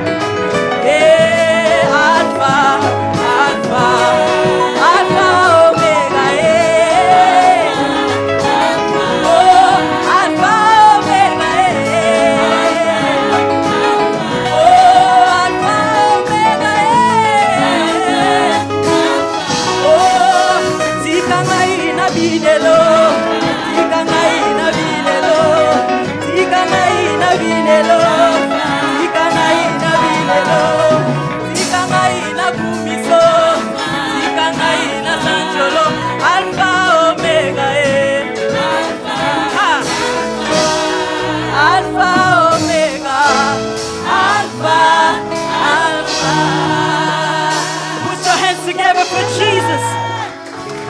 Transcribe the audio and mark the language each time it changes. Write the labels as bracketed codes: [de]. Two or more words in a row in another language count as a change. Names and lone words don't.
[en] Yeah, Alpha, Alpha, Alpha, Omega, yeah. Oh, Alpha, Omega, yeah. Oh, Alpha, Omega, yeah. [ln] Oh, Tika ngai na binelo, Tika ngai na binelo, Tika ngai na binelo, Tika ngai na binelo, Tika ngai na gumiso, Tika ngai na sanjolo, [en] Alpha Omega, Alpha Omega, Alpha, Alpha. Put your hands together for Jesus.